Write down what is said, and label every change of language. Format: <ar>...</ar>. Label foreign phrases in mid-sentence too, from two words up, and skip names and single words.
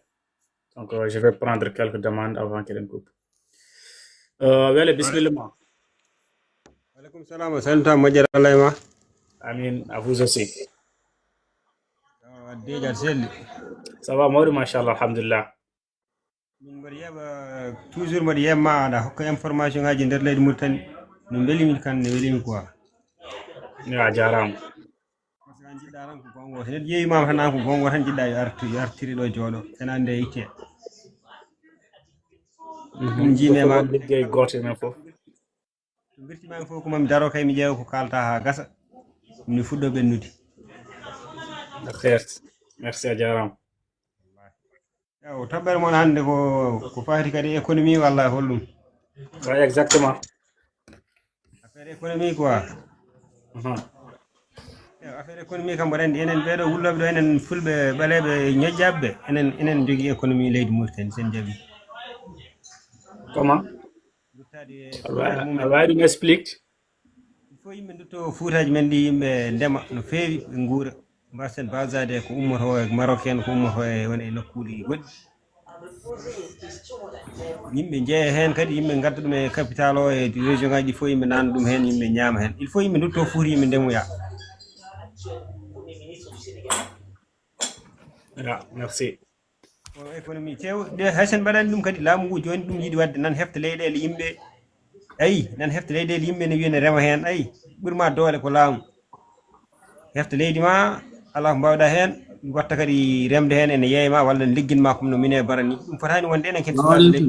<fr>Donc je vais prendre quelques demandes avant qu'elle coupe.</fr> <ff>Wele bismillah. Alaikum salam, salta majara layma. Amin,</ff> <fr>à vous aussi.</fr> <ff>Déjà selli.</ff> <fr>Ça va</fr> <ff>mawɗo</ff> <ar>ما شاء الله الحمد لله.</ar> <ff>Min mbaɗi yeɓa toujours mbaɗi yebma aɗa hokka information ngaji nder leydi Mauritanie no belimi kan ne welimi quoi. Ya jarama. Parce que an jiɗɗa tan ko gongo so neɗɗo yeeyimama tan an ko gongo tan jiɗɗa yo artiri ɗo jooɗo enande e itte. Ɗum jiinema liggey goto men fof. birtimami fof ko mami daro kay mi ƴeewa ko kalta ha gasa mi fuɗɗo ɓennude. Merci a jarama. Ew toɓɓere moon hande ko fati kadi économie walla holɗum?</ff> <fr>Ouais, exactement. Affaire économie quoi.</fr> <ff>Affaire économie kam mboɗa andi enen ɓeɗo wulloɓe ɗo enen fulɓe ɓaleɓe ñoƴƴaɓe enen jogui économie leydi Mauritanie sen jaaɓi. Comment? Awawi ɗum explique?</ff> <fr>Il faut</fr> <ff>yimɓe dutto fuutaji men ɗi yimɓe ndema no feewi ɓe guura mbasen basade ko ummoto e marocain ko ummoto e wona e nokkuji goɗɗi. Yimɓe jeeya hen kadi yimɓe gadda ɗum e capital o e région ngaji ɗi fof yimɓe nana ɗum hen yimɓe ñaama hen.</ff> <fr>Il faut</fr> <ff>yimɓe dutto fuuta yimɓe ndemoya.</ff> <fr>Yeah, merci.</fr> <ff>économie cewde haysen mbaɗani ɗum kadi laamu ngu joni ɗum yiɗi wadde nan hefta leyɗele yimɓe ayi nan hefta leyɗele yimɓe ne wiya ne rema hen ayi ɓurma doole ko laamu hefta leydi ma ala ko mbawɗa hen watta kadi remde hen ene yeeyma walla ne ligginma comme no mine bara ni ɗum fotani wonde enen kadi sukaɓe leydi</ff>